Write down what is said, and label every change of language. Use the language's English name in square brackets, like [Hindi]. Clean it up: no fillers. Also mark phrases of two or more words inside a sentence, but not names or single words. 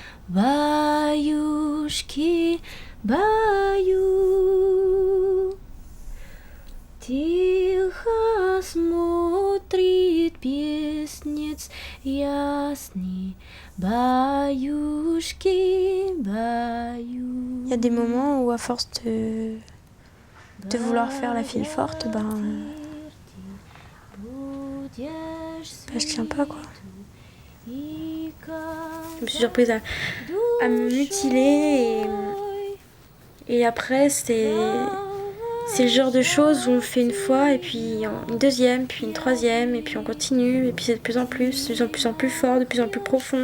[Russian] баюшки, баю. Тихо смотрит песнец ясный, баюшки, баю. [French] Il y a des moments où à force de vouloir faire la fille forte, je tiens pas quoi. Je me suis surprise à me mutiler et après c'est le genre de choses où on fait une fois et puis une deuxième, puis une troisième et puis on continue et puis c'est de plus en plus fort, de plus en plus profond.